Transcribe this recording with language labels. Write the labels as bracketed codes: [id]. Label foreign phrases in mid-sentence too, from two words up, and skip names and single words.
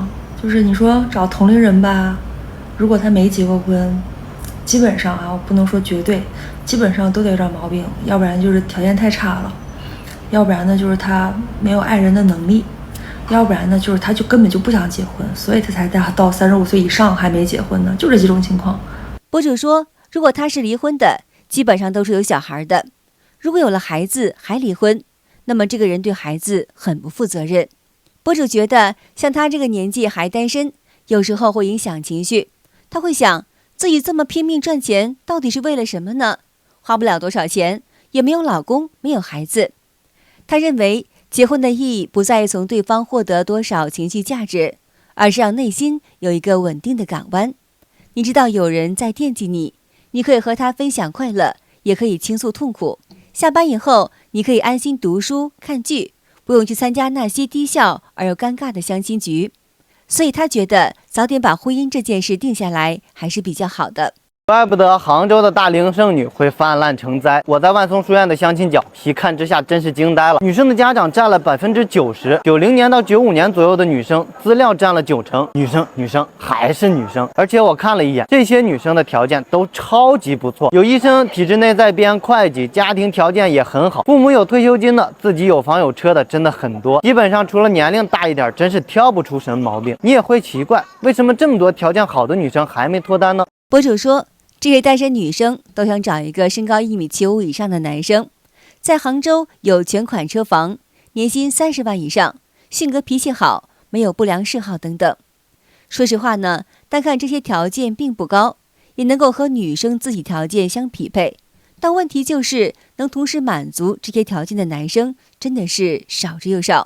[zh] 就是你說找同齡人吧，如果他沒結過婚，基本上啊，我不能說絕對，基本上都得有點毛病，要不然就是條件太差了，要不然呢就是他沒有愛人的能力，要不然呢就是他就根本就不想結婚，所以他才到35歲以上還沒結婚呢，就這幾種情況。博主說，如果他是離婚的，基本上都是有小孩的； 如果有了孩子還離婚，那麼這個人對孩子很不負責任。博主覺得像他這個年紀還單身，有時候會影響情緒。他會想，自己這麼拼命賺錢，到底是為了什麼呢？花不了多少錢，也沒有老公，沒有孩子。他認為結婚的意義不在於從對方獲得多少情緒價值，而是讓內心有一個穩定的港灣。你知道有人在惦記你，你可以和他分享快樂，也可以傾訴痛苦。下班以後，你可以安心讀書看劇，不用去參加那些低效而又尷尬的相親局。所以他覺得早點把婚姻這件事定下來還是比較好的。怪不得杭州的大龄剩女会泛滥成災。我在万松书院的相親角一看之下，真是驚呆了。女生的家長占了90%，90年到95年左右的女生資料占了90%，女生還是女生。而且我看了一眼，這些女生的条件都超級不錯，有醫生、体制内在编、会計，家庭条件也很好，父母有退休金的，自己有房有车的，真的很多。基本上除了年齡大一點，真是挑不出什么毛病。你也会奇怪，为什么這麼多條件好的女生還沒脫單呢？博主說，這些單身女生都想找一個身高1.75米以上的男生，在杭州有全款車房，年薪30萬以上，性格脾氣好，沒有不良嗜好等等。說實話呢，單看這些條件並不高，也能夠和女生自己條件相匹配，但問題就是能同時滿足這些條件的男生真的是少之又少。